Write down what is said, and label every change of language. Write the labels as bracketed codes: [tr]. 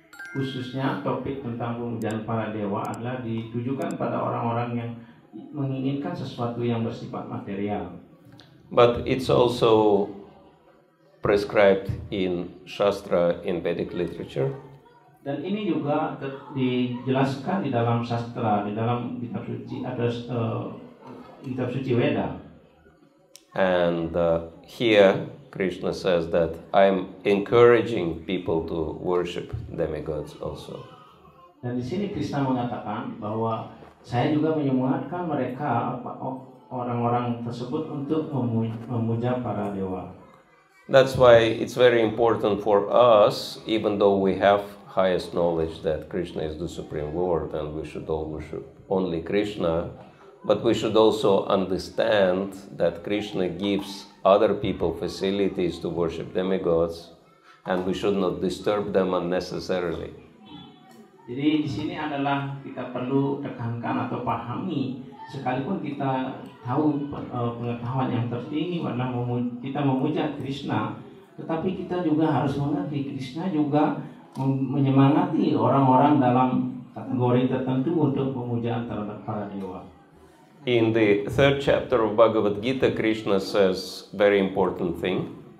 [id] Khususnya topik tentang pemujaan para dewa adalah ditujukan pada orang-orang yang menginginkan sesuatu yang bersifat material. [en] But it's also prescribed in Shastra, in Vedic literature. [id] Dan ini juga dijelaskan di dalam sastra, di dalam kitab suci, ada kitab suci Weda. [en] And here Krishna says that I'm encouraging people to worship demigods also. [id] Dan di sini Krishna mengatakan bahwa saya juga menyemangatkan mereka, orang-orang tersebut, untuk memuja para dewa. [en] That's why it's very important for us, even though we have highest knowledge that Krishna is the Supreme Lord and we should all worship only Krishna, but we should also understand that Krishna gives other people facilities to worship demigods, and we should not disturb them unnecessarily. [id] Jadi di sini adalah kita perlu tekankan atau pahami, sekalipun kita tahu pengetahuan yang tertinggi adalah kita memuja Krishna, tetapi kita juga harus mengerti Krishna juga menyemangati orang-orang dalam kategori tertentu untuk pemujaan terhadap para dewa. [en] In the 3rd chapter of Bhagavad Gita, Krishna says very important thing.